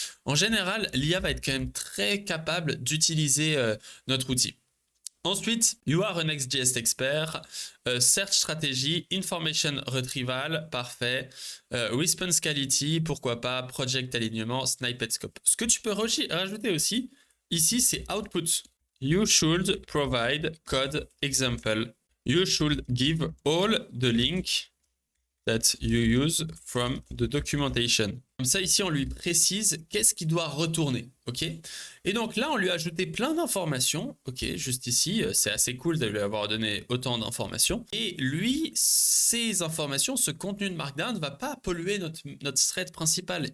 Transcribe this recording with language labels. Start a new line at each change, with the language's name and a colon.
French: En général, l'IA va être quand même très capable d'utiliser notre outil. Ensuite,
English: you are a Next.js expert, search strategy, information retrieval,
French: parfait,
English: response quality,
French: pourquoi pas,
English: project alignement, snippet scope.
French: Ce que tu peux rajouter aussi, ici, c'est output.
English: You should provide code example. You should give all the link that you use from the documentation.
French: Comme ça, ici, on lui précise qu'est-ce qu'il doit retourner, ok? Et donc là, on lui a ajouté plein d'informations, ok? Juste ici, c'est assez cool de lui avoir donné autant d'informations. Et lui, ces informations, ce contenu de Markdown ne va pas polluer notre thread principal.